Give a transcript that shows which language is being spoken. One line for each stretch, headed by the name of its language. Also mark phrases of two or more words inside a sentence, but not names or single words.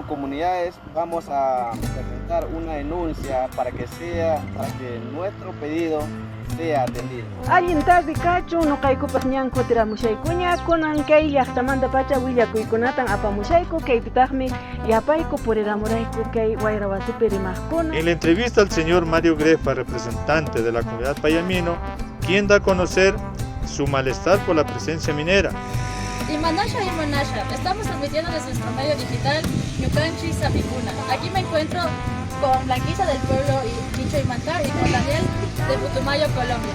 Spanish: comunidades vamos a presentar una denuncia para que nuestro pedido sea atendido.
Quechua: Allintardi kachu nuqaykupas ñan kutiramushaykuña kunan kay llaqtamanta pacha willakuykunatan apamushayku kaypitaqmi yapayku purirramurayku kay wayra wasipi rimaqkuna.
Spanish: En la entrevista al señor Mario Grefa, representante de la comunidad Payamino, quien da a conocer su malestar por la presencia minera. Imanasha, estamos transmitiendo desde nuestro medio digital Ñucanchi Sapicuna. Aquí me encuentro con Blanquisa del pueblo Chicho Imantar y con Daniel de Putumayo, Colombia.